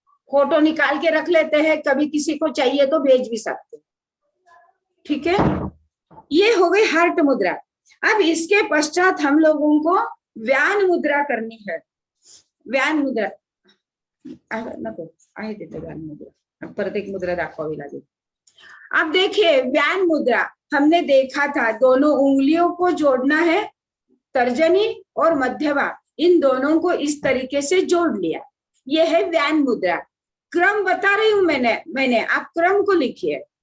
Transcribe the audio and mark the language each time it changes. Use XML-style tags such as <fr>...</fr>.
<hi>Photo निकाल के रख लेते हैं, कभी किसी को चाहिए तो भेज भी सकते। ठीक है, ये हो गई हार्ट मुद्रा। अब इसके पश्चात हम लोगों को व्यान मुद्रा करनी है। व्यान मुद्रा,</hi> <mr>नको आहे तिथे व्यान मुद्रा, परत एक मुद्रा दाखवावी लागेल.</mr> <hi>अब देखिए व्यान मुद्रा हमने देखा था, दोनों उंगलियों को जोड़ना है, तर्जनी और मध्यमा इन दोनों को इस तरीके से जोड़ लिया. ये है व्यान मुद्रा. क्रम बता रही हूं मैंने आप क्रम को लिखिए.</hi>